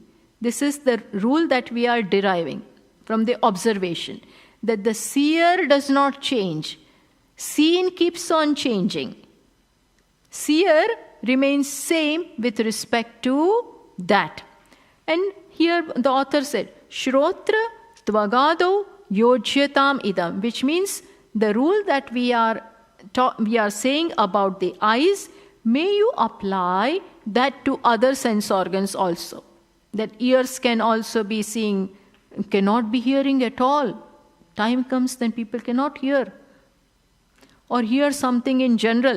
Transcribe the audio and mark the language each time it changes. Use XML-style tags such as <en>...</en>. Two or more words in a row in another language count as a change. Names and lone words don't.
<en>This is the rule that we are deriving from the observation, that the seer does not change. Seen keeps on changing. Seer remains same with respect to that. And here the author said,</en> <sa>Shrotra tvagado yojyatam idam,</sa> <en>which means the rule that we are saying about the eyes, may you apply that to other sense organs also. That ears can also be seeing, cannot be hearing at all. Time comes then people cannot hear. Or hear something in general.</en>